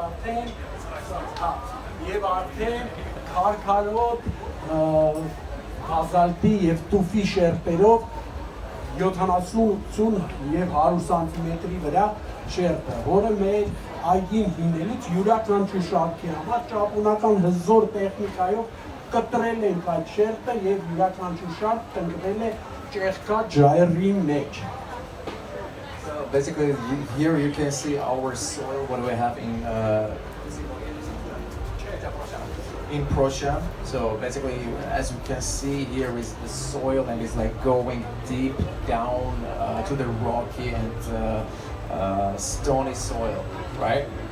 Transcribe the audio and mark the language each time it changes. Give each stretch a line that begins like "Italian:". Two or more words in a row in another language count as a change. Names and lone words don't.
Armenian: եւ արդեն քարքարոտ բազալտի եւ տուֆի շերտերով 70 եւ 100 սանտիմետրի վրա շերտը, որը մեր այգին հինելուց յուրաքանչյուր շարքի համար ճապոնական հզոր տեխնիկայով կտրել ենք այդ շերտը եւ յուրաքանչյուր շարք տնկվել է ճեղքա ջայրի մեջ։
English: So basically, here you can see our soil, what we have in Prussia. So basically, as you can see, here is the soil, and it's like going deep down to the rocky and stony soil, right?